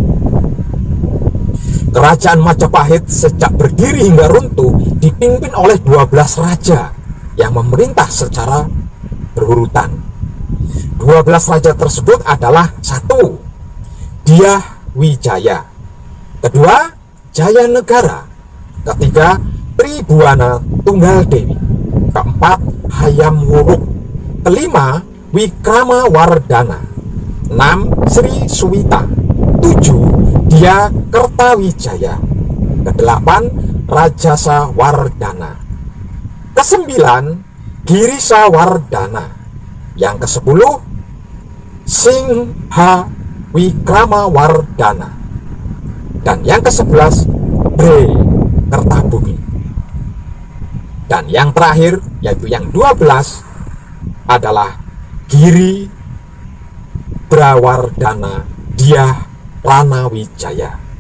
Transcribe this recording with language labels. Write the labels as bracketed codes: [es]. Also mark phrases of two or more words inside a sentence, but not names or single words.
[id] Kerajaan Majapahit sejak berdiri hingga runtuh dipimpin oleh 12 raja yang memerintah secara berurutan. 12 raja tersebut adalah: 1. Dyah Wijaya, kedua Jayanegara, ketiga Tribhuwana Tunggal Dewi, keempat Hayam Wuruk, kelima Wikrama Wardana, 6. Sri Suwita, 7. Dia Kertawijaya, ke-8 Rajasa Wardana, ke-9 Girisa Wardana, yang ke-10 Singha Wikrama Wardana, dan yang ke-11 Bre Kertabumi. Dan yang terakhir, yaitu yang 12, adalah Giri Brawardhana Dyah Ranawijaya.